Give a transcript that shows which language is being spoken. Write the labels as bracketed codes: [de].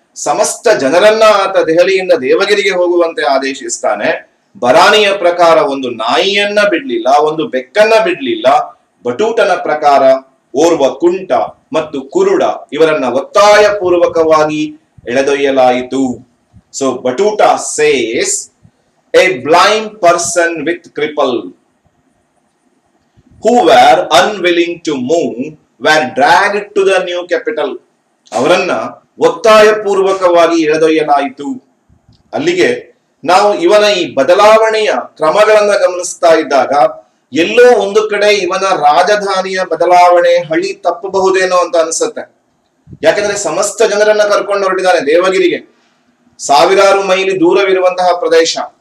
[kn] ಸಮಸ್ತ ಜನರನ್ನ ಆತ ದೆಹಲಿಯಿಂದ ದೇವಗಿರಿಗೆ ಹೋಗುವಂತೆ ಆದೇಶಿಸ್ತಾನೆ. ಬರಾನಿಯ ಪ್ರಕಾರ ಒಂದು ನಾಯಿಯನ್ನ ಬಿಡ್ಲಿಲ್ಲ, ಒಂದು ಬೆಕ್ಕನ್ನ ಬಿಡ್ಲಿಲ್ಲ. ಬಟೂಟನ ಪ್ರಕಾರ ಓರ್ವ ಕುಂಟ ಮತ್ತು ಕುರುಡ ಇವರನ್ನ ಒತ್ತಾಯ ಪೂರ್ವಕವಾಗಿ ಎಳೆದೊಯ್ಯಲಾಯಿತು. [en] So Battuta says, a blind person with cripple who were unwilling to move were dragged to the new capital. [kn] ಅವರನ್ನ ಒತ್ತಾಯ ಪೂರ್ವಕವಾಗಿ ಎಳೆದೊಯ್ಯಲಾಯಿತು. ಅಲ್ಲಿಗೆ ನಾವು ಇವನ ಈ ಬದಲಾವಣೆಯ ಕ್ರಮಗಳನ್ನ ಗಮನಿಸ್ತಾ ಇದ್ದಾಗ ಎಲ್ಲೋ ಒಂದು ಕಡೆ ಇವನ ರಾಜಧಾನಿಯ ಬದಲಾವಣೆ ಹಳಿ ತಪ್ಪಬಹುದೇನೋ ಅಂತ ಅನ್ಸುತ್ತೆ. ಯಾಕಂದ್ರೆ ಸಮಸ್ತ ಜನರನ್ನ ಕರ್ಕೊಂಡು ಹೊರಟಿದ್ದಾನೆ ದೇವಗಿರಿಗೆ. ಸಾವಿರಾರು ಮೈಲಿ ದೂರವಿರುವಂತಹ ಪ್ರದೇಶ.